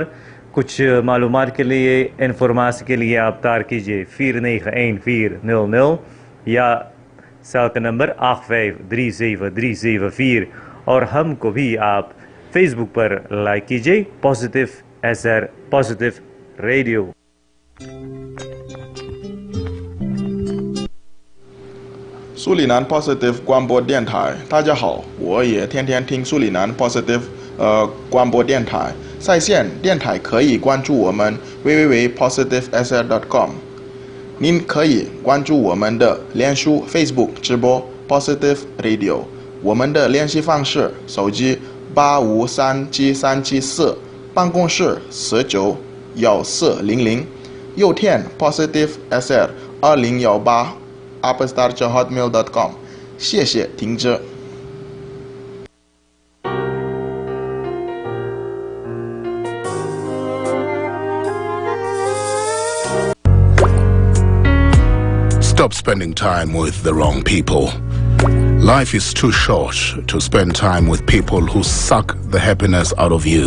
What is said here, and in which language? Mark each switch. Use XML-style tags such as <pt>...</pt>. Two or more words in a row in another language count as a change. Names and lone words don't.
<hns>कुछ मालूमात के लिए, इन्फॉर्मेशन के लिए आप तार कीजिए 491400 या सेल का नंबर 8537374 और हमको भी आप फेसबुक पर लाइक कीजिए</hns> <en>Positive SR Positive Radio.</en> <zh>苏里南 Positive 广播电台，大家好，我也天天听苏里南 Positive 广播电台。在线电台可以关注我们 www.positivesr.com。您可以关注我们的脸书 Facebook 直播</zh> <en>Positive Radio。</en> <zh>我们的联系方式：手机853774，办公室191400，邮件 positivesr2018@hotmail.com。谢谢听着。</zh> <en>Stop spending time with the wrong people. Life is too short to spend time with people who suck the happiness out of you.</en>